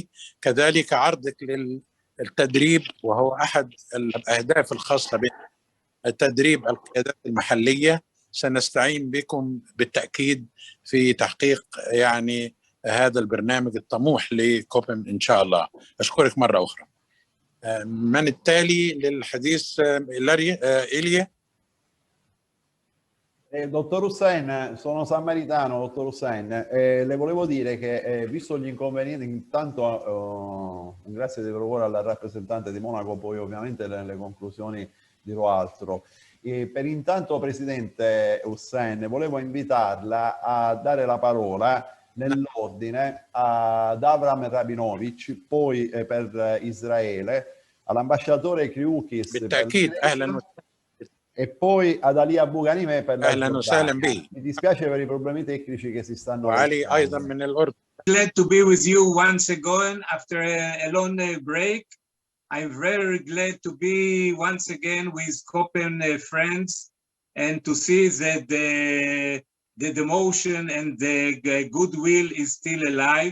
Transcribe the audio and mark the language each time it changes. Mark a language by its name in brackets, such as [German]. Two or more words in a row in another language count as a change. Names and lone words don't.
[Arabic] كذلك عرضك للتدريب، وهو أحد الأهداف الخاصة بتدريب القيادات المحلية. سنستعين بكم بالتأكيد في تحقيق يعني هذا البرنامج الطموح لكوبم إن شاء الله. أشكرك مرة أخرى. من التالي للحديث؟ إيليا. [Italian] Dottor Hussein, sono sammaritano, dottor Hussein. Le volevo dire che visto gli inconvenienti, intanto grazie di cuore alla rappresentante di Monaco, poi ovviamente nelle conclusioni dirò altro. Per intanto, Presidente Hussein, volevo invitarla a dare la parola nell'ordine ad Avram Rabinovich, poi per Israele, all'ambasciatore Kriukis e poi ad Ali Abu Ghanimeh per la Giordania. Mi dispiace per i problemi tecnici che si stanno verificando. [English] Glad to be with you once again after a long break. I'm very glad to be once again with Copen friends and to see that the devotion and the goodwill is still alive.